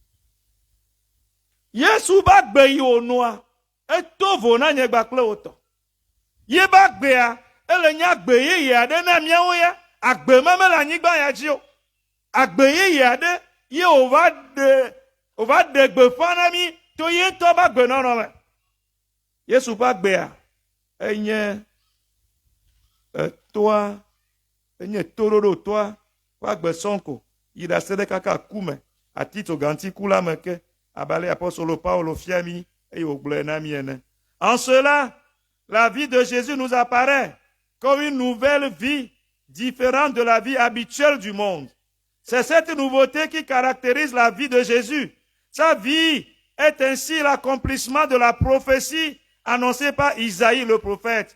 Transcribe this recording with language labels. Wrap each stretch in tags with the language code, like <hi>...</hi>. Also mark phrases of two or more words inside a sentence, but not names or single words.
<ee>Yesu ba gbe yi wònɔa eto vo na nye gba kple wòtɔ ye ba gbea ele nye agbe yeye aɖe na míawo ya agbe meme le anyigba ya dzi o agbe yeye aɖe ye wòva ɖe gbeƒã na mí to ye ŋutɔ ba gbenɔnɔ me Yesu ƒe agbea enye toa enye toɖoɖo toa ƒe agbe sɔŋ ko yi ɖase ɖe kaka ku me atitso gantiku la me ke abale apostolo Paulo fia mí eye wògblɔe na mí ene.</ee> <fr>En cela, la vie de Jésus nous apparaît comme une nouvelle vie différente de la vie habituelle du monde. C'est cette nouveauté qui caractérise la vie de Jésus. Sa vie est ainsi l'accomplissement de la prophétie annoncée par Isaïe le prophète.</fr>